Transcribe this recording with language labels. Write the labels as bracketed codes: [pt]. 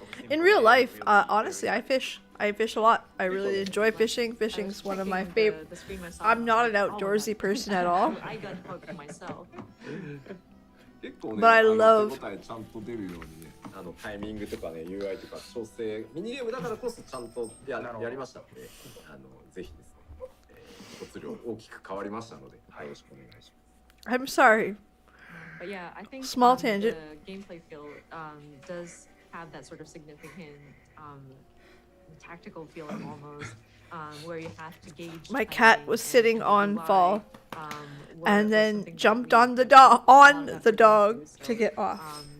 [en] In real life, honestly, I fish. I fish a lot. I really enjoy fishing. Fishing's one of my favorite. I'm not an outdoorsy person at all. I got hooked myself. But I love. [ja] ちゃんと出るようにね、タイミングとかね、UI とか調整、ミニゲームだからこそちゃんとやりましたので、ぜひですね、没量大きく変わりましたので、よろしくお願いします。 [en] I'm sorry. But yeah, I think Small tangent. The gameplay feel does have that sort of significant tactical feeling almost, where you have to gauge. My cat was sitting on Fall, and then jumped on the dog to get off.